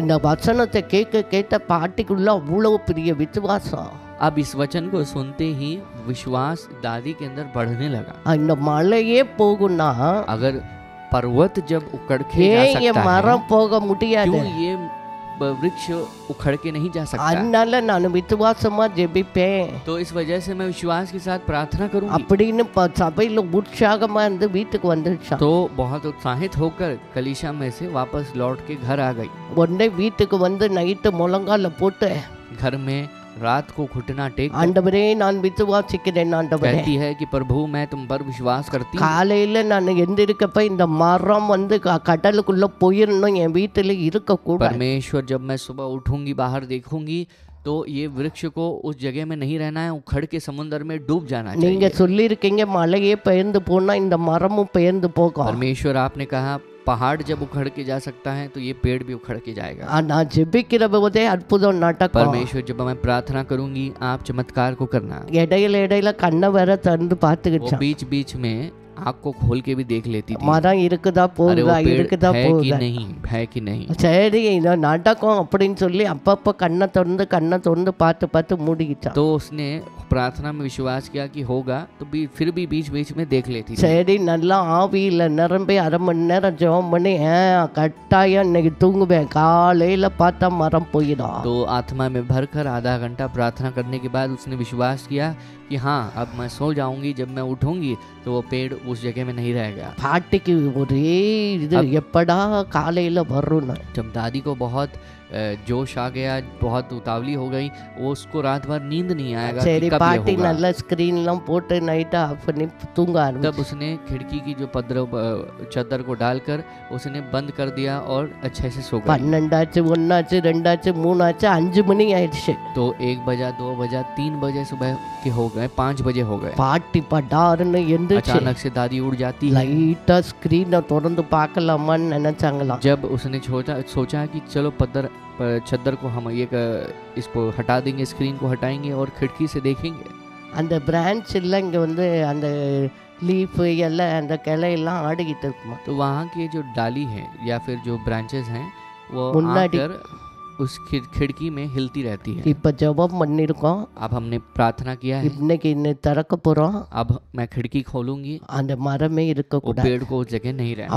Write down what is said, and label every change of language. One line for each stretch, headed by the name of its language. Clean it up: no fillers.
Tamil: இந்த வசனத்தை கேட்ட பாட்டிக்குள்ள அவ்வளவு பெரிய விசுவாசம்.
Hindi: अब इस वचन को सुनते ही विश्वास दादी के अंदर बढ़ने लगा।
Tamil: இந்த மலையே போகும்னா
Hindi: अगर पर्वत जब उखड़ के जा सकता है,
Tamil: மரம் போக முடியாது,
Hindi: क्यों ये वृक्ष उखड़ के नहीं जा सकता?
Tamil: அதனால நான் விசுவாசமா ஜெபிப்பேன்.
Hindi: तो इस वजह से मैं विश्वास के साथ प्रार्थना करूंगी।
Tamil: அப்படின்னு சபையில உற்சாகமா இருந்து வீட்டுக்கு வந்துச்சான்.
Hindi: तो बहुत उत्साहित होकर कलीशा में से वापस लौट के घर आ गई।
Tamil: உடனே வீட்டுக்கு வந்து நைட்டு முழங்கால போட்டு
Hindi: घर में रात को घुटना टेक
Tamil: ஆண்டவரே நான் விசுவாசிக்கிறேன் ஆண்டவரே,
Hindi: कहती है कि प्रभु मैं तुम पर विश्वास करती हूँ।
Tamil: காலையில நான் எந்திரிக்கப்ப இந்த மரம் வந்து கடலுக்குள்ள போயிடணும், என் வீட்டுல இருக்க கூடாது.
Hindi: परमेश्वर जब मैं सुबह उठूंगी बाहर देखूंगी तो ये वृक्ष को उस जगह में नहीं रहना है, उखड़ के समुद्र में डूब जाना
Tamil: நீங்க
Hindi: चाहिए।
Tamil: சொல்லியிருக்கீங்க மலையே பெயர்ந்து போனா இந்த மரமும் பெயர்ந்து போகும்.
Hindi: परमेश्वर आपने कहा पहाड़ जब उखड़ के जा सकता है तो ये पेड़ भी उखड़ के जाएगा।
Tamil: நான் ஜெபிக்கிற போதே அற்புதம் நடக்கும்.
Hindi: परमेश्वर जब मैं प्रार्थना करूंगी आप चमत्कार को करना।
Tamil: இடையில கண்ணை வேற திறந்து
Hindi: वो
Tamil: பார்த்துக்கிட்டான்.
Hindi: बीच बीच में आँख को खोल के भी देख लेती थी।
Tamil: மரம் இருக்குதா
Hindi: अरे वो
Tamil: போகுதா
Hindi: पेड़
Tamil: இருக்குதா
Hindi: है कि
Tamil: போகுதா,
Hindi: नहीं, है कि नहीं।
Tamil: சரி இது நடக்கும் அப்படின்னு சொல்லி அப்பப்ப கண்ணை திறந்து பார்த்து மூடிக்கிட்டான்.
Hindi: तो उसने प्रार्थना में विश्वास किया कि होगा, तो फिर भी बीच बीच में देख लेती थी।
Tamil: சரி நல்லா ஆவியில நிரம்பி அரை மணி நேரம் ஜெபம் பண்ணி கட்டாயம் இன்னைக்கு தூங்குவேன், காலையில பார்த்தா மரம் போயிடும்.
Hindi: तो आत्मा में भरकर आधा घंटा प्रार्थना करने के बाद उसने विश्वास किया कि हाँ अब मैं सो जाऊंगी, जब मैं उठूंगी तो वो पेड़ उस जगह में नहीं रहेगा।
Tamil: பாட்டிக்கு ஒரே இது எப்படா காலையில வரும்னு.
Hindi: जब दादी को बहुत जोश आ गया, बहुत उतावली हो गई, वो उसको रात भर नींद नहीं आएगा कि
Tamil: சரி
Hindi: कब ये
Tamil: பாட்டி
Hindi: होगा।
Tamil: நல்ல ஸ்கிரீன்லாம் போட்டு நைட்டா ஆஃப் பண்ணி தூங்க
Hindi: तब
Tamil: ஆரம்பிச்சு.
Hindi: उसने खिड़की की जो चादर को डालकर उसने बंद कर दिया और अच्छे से सो गई।
Tamil: 12 ஆச்சு 1 ஆச்சு 2 ஆச்சு 3 ஆச்சு 5 மணி ஆயிடுச்சு.
Hindi: तो 1 बजा 2 बजा 3 बजे सुबह के हो गए, 5 बजे हो गए।
Tamil: பாட்டி படாருன்னு எந்திரிச்சு
Hindi: अचानक से दादी उड़ जाती है।
Tamil: லைட்டா ஸ்கிரீனை திறந்து பார்க்கலாமான்னு நினைச்சாங்களாம்.
Hindi: जब उसने सोचा कि चलो चद्दर को हम इसको हटा देंगे, स्क्रीन को हटाएंगे और खिड़की से देखेंगे।
Tamil: அந்த பிரான்ச் எல்லாம் இங்க வந்து அந்த லீஃப் எல்லாம் அந்த கிளையெல்லாம் ஆடிக்கிட்டு இருக்குமா.
Hindi: तो वहाँ के जो डाली है या फिर जो ब्रांचेस हैं वो
Tamil: मुन्नाडी।
Hindi: आकर उस खिड़की में हिलती रहती है।
Tamil: இப்ப ஜெபம் பண்ணிருக்கோம்,
Hindi: अब हमने प्रार्थना किया है,
Tamil: இன்னைக்கு திறக்க போறோம்,
Hindi: अब मैं खिड़की खोलूंगी,
Tamil: அந்த மரமே இருக்க
Hindi: वो
Tamil: கூடாது
Hindi: पेड़ को उस जगह नहीं रहना है।